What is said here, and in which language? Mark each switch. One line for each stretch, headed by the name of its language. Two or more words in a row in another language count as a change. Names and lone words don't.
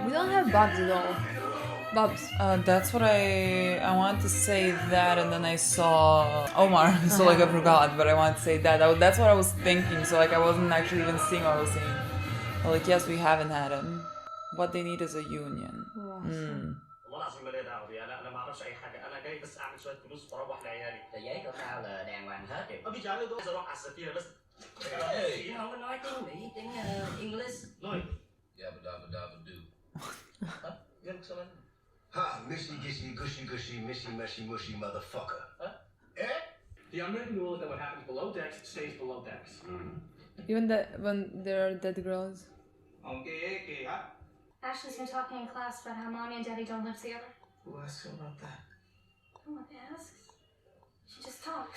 English: We don't have Bubs at all. Bubs. That's what I wanted to say that, and then I saw Omar, so like I forgot, but I wanted to say that. That's what I was thinking, so like I wasn't actually even seeing what I was saying. But like, yes, we haven't had him. What they need is a union.
Arabic: والله العظيم ما لي دعوه بيه انا ما اعرفش اي حاجه انا جاي بس اعمل شويه فلوس واروح لعيالي
Vietnamese: Tờ giấy của tao là đàng hoàng hết kìa.
Arabic: ما بيجي علي دور اروح على السفينه بس
Vietnamese: Không có nói tiếng Mỹ, tiếng English. نوي
English: Yabba dabba dabba do.
Arabic: يلا سلام
English: Ha, mishy gishy gushy gushy mishy meshy mushy motherfucker. Eh? The unwritten rule is that what happens below decks stays below decks. Even when there are dead girls. Okay, huh? Ashley's been talking in class about how mommy and daddy don't live together. Who asked you about that? No one asks. She just talks.